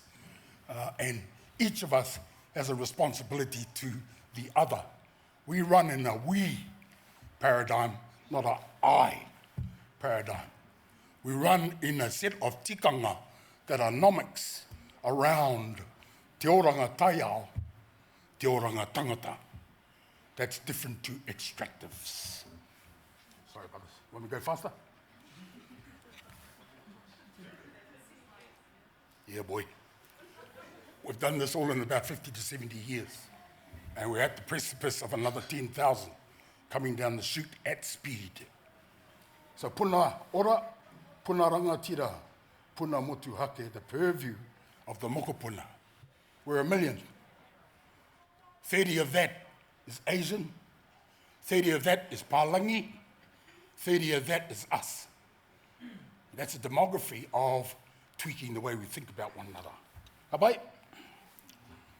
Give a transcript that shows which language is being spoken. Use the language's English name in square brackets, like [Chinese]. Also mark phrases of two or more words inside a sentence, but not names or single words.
[English] And each of us has a responsibility to the other. We run in a we paradigm, not a I paradigm. We run in a set of tikanga that are nomics around [Māori] te oranga taiao, te oranga tangata. [English] That's different to extractives. Sorry about this. Want me to go faster? Yeah, boy. We've done this all in about 50 to 70 years. And we're at the precipice of another 10,000 coming down the chute at speed. [Māori] So puna ora, puna rangatira, puna motu hake, [English] the purview of the mokopuna. We're 1 million. 30 of that is Asian, 30 of that is Palangi, 30 of that is us. That's a demography of tweaking the way we think about one another.